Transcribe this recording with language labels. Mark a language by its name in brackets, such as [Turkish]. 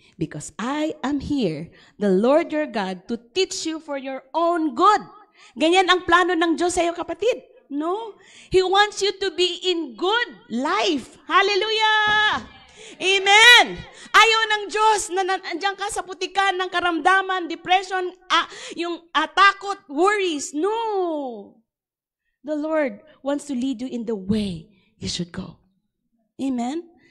[English] Because I am here, the Lord your God, to teach you for your own good. [Filipino] Ganyan ang plano ng Diyos sa iyo, kapatid. No? [English] He wants you to be in good life. [Filipino] Hallelujah! Amen! Ayaw ng Diyos na nandiyan ka sa putikan ng karamdaman, depression, takot, worries. No! [English] The Lord wants to lead you in the way you should go. Amen?